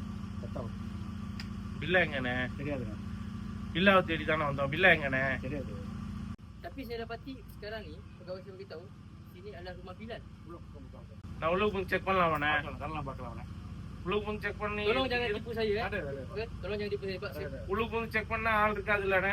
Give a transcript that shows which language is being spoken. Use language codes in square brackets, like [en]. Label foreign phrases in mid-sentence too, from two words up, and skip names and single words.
[ta] பில்லா எங்கண்ணே? பில்லாவை தேடி தானே வந்தோம். பில்லா எங்கண்ணே? [ms] Tapi saya dapati sekarang ni pegawai saya beritahu sini adalah rumah Bilal. [ta] நான் உள்ளுக்கு போய் செக் பண்ணலாமாண்ணே? உள்ளுக்கு போய் செக் பண்ணி [ms] Tolong jangan tipu saya. Okey, tolong jangan tipu saya Pak. [ta] உள்ளுக்கு போய் செக் பண்ணா ஆள் இருக்காது இல்லண்ணே?